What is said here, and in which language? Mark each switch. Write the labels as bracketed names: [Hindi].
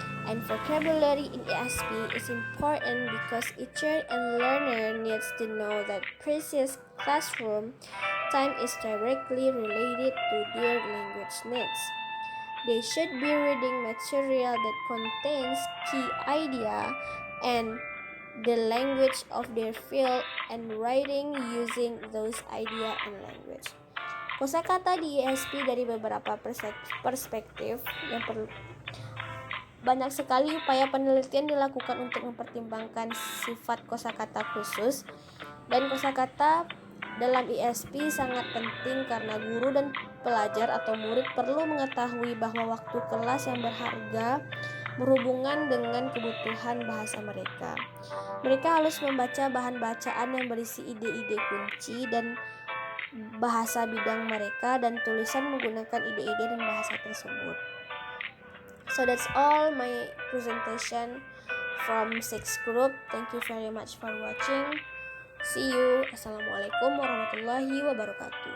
[English] And vocabulary in ESP is important because teacher and learner needs to know that precious classroom time is directly related to their language needs. They should be reading material that contains key idea and the language of their field and writing using those idea and language. [Indonesian] Kosakata di ESP dari beberapa perspektif yang perlu banyak sekali upaya penelitian dilakukan untuk mempertimbangkan sifat kosakata khusus, dan kosakata dalam ESP sangat penting karena guru dan pelajar atau murid perlu mengetahui bahwa waktu kelas yang berharga berhubungan dengan kebutuhan bahasa mereka. Mereka harus membaca bahan bacaan yang berisi ide-ide kunci dan bahasa bidang mereka dan tulisan menggunakan ide-ide dan bahasa tersebut. [English] So that's all my presentation from 6th group. Thank you very much for watching. See you. [Arabic] Assalamualaikum warahmatullahi wabarakatuh.